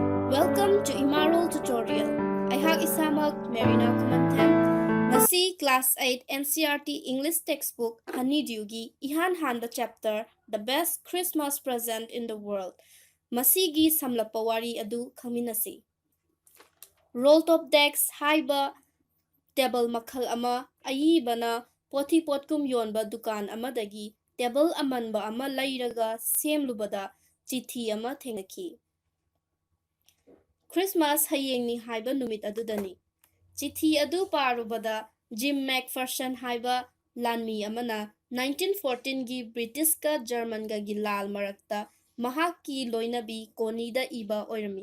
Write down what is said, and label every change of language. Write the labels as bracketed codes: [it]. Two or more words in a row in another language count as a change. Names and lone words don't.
[en] Welcome to Imarol Tutorial. [mni] Aihak isamak Marina Kumantan. Ngasi [en] Class 8 NCERT English Textbook [mni] HoneyDew gi ihan hanba chapter The Best Christmas Present in the World. Masigi samlapa wari adu khaminasi. [en] Roll top decks [mni] haiba table makhal ama ayibana poti potkum yonba dukan amadagi table amanba ama lairaga semlubada chithi ama thengaki. Christmas hayengni haiba numit adudani. Chithi adu parubada Jim McPherson haiba lanmi amana 1914 gi British ka German ga gi lal marakta mahaki loinabi konida iba oirami.